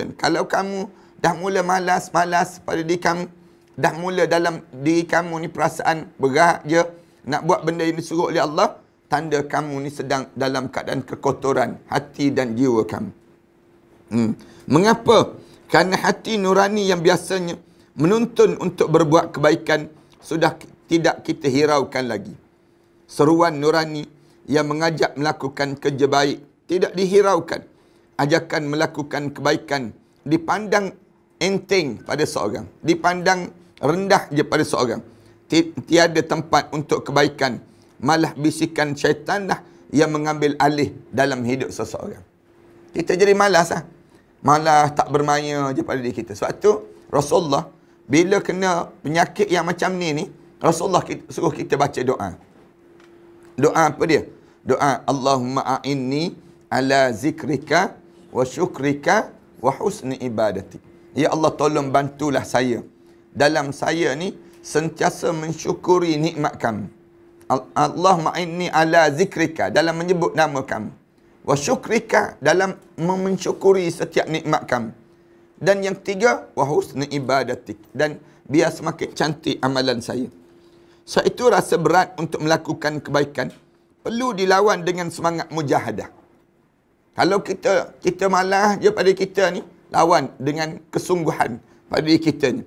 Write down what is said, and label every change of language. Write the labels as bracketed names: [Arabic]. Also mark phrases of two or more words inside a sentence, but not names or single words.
[Malay] Kalau kamu dah mula malas pada diri kamu, dah mula dalam diri kamu ni perasaan berat je nak buat benda yang disuruh oleh Allah, tanda kamu ni sedang dalam keadaan kekotoran hati dan jiwa kamu. Mengapa? Kerana hati nurani yang biasanya menuntun untuk berbuat kebaikan sudah tidak kita hiraukan lagi. Seruan nurani yang mengajak melakukan kerja baik tidak dihiraukan. Ajakan melakukan kebaikan dipandang enteng pada seorang, dipandang rendah je pada seorang. Tiada tempat untuk kebaikan, malah bisikan syaitanlah yang mengambil alih dalam hidup seseorang. Kita jadi malas malas tak bermaya je pada diri kita. Sebab tu Rasulullah bila kena penyakit yang macam ni Rasulullah suruh kita baca doa. Doa apa dia? Doa [Arabic] اللهم أعني على ذكرك وشكرك وحسن عبادتي. [Malay] Ya Allah, tolong bantulah saya dalam saya ni sentiasa mensyukuri nikmat kamu. [Arabic] اللهم أعني على ذكرك, [Malay] dalam menyebut nama kamu. [Arabic] وشكرك, [Malay] dalam mensyukuri setiap nikmat kamu. Dan yang ketiga, [Arabic] وحسن عبادتك, [Malay] dan biar semakin cantik amalan saya. So itu rasa berat untuk melakukan kebaikan perlu dilawan dengan semangat mujahadah. Kalau kita malas je pada kita ni, lawan dengan kesungguhan pada diri kita ni.